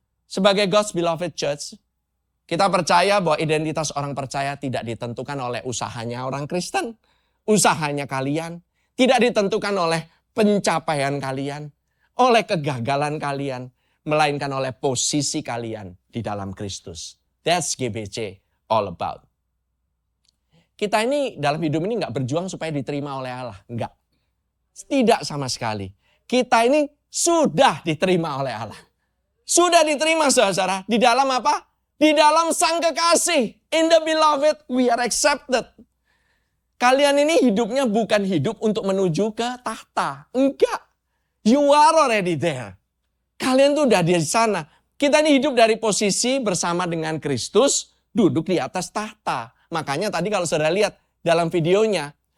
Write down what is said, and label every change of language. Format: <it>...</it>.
<id>Sebagai God's beloved church, kita percaya bahwa identitas orang percaya tidak ditentukan oleh usahanya orang Kristen, usahanya kalian, tidak ditentukan oleh pencapaian kalian, oleh kegagalan kalian, melainkan oleh posisi kalian di dalam Kristus.</id> <en>That's GBC all about.</en> <id>Kita ini dalam hidup ini nggak berjuang supaya diterima oleh Allah. Enggak. Tidak sama sekali. Kita ini sudah diterima oleh Allah. Sudah diterima saudara. Di dalam apa? Di dalam Sang Kekasih.</id> <en>In the beloved we are accepted.</en> <id>Kalian ini hidupnya bukan hidup untuk menuju ke tahta. Enggak.</id> <en>You are already there.</en> <id>Kalian tuh udah di sana. Kita ini hidup dari posisi bersama dengan Kristus. Duduk di atas tahta. Makanya tadi kalau saudara lihat dalam videonya.</id>